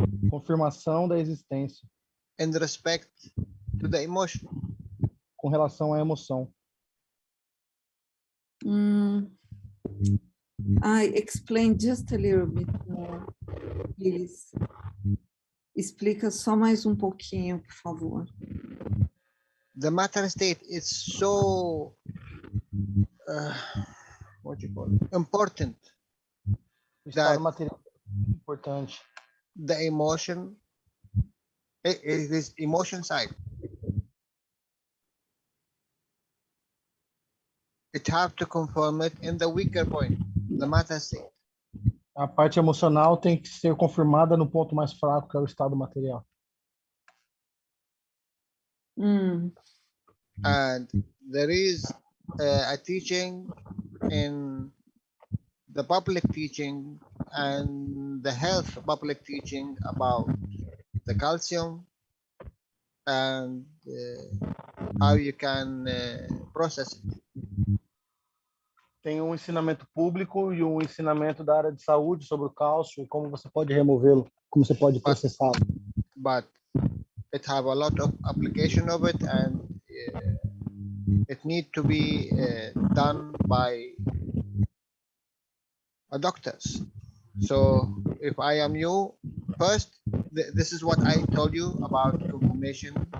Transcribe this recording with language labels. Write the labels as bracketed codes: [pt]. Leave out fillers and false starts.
[pt] Confirmação da existência [en] in respect to the emotion. [pt] com relação à emoção. [en] I explain just a little bit more, please. [pt] Explica só mais um pouquinho, por favor. [en] The matter state is so what you call it? Important. [pt] O estado material é importante. [en] The emotion, it is emotion side. It have to confirm it in the weaker point, the matter state. [pt] A parte emocional tem que ser confirmada no ponto mais fraco, que é o estado material. [en] And there is a teaching in the public teaching and the health public teaching about the calcium and how you can process it. [pt] Tem um ensinamento público e um ensinamento da área de saúde sobre o cálcio e como você pode removê-lo, como você pode processá-lo. [en] But it have a lot of application of it, and it need to be done by doctors. So if I am you, first, this is what I told you about confirmation.